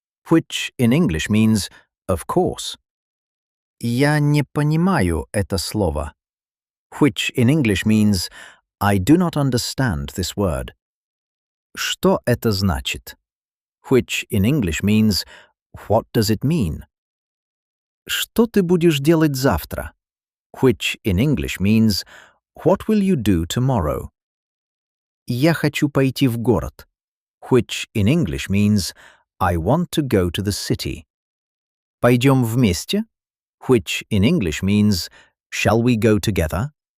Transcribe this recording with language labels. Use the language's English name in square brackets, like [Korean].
[English] Which in English means of course. [Russian] Я не понимаю это слово. [English] Which in English means I do not understand this word. [Russian] Что это значит? [English] Which in English means what does it mean? [Russian] Что ты будешь делать завтра? [English] Which in English means what will you do tomorrow? [Russian] Я хочу пойти в город. [English] Which in English means I want to go to the city. [Russian] Пойдем вместе, [English] which in English means shall we go together?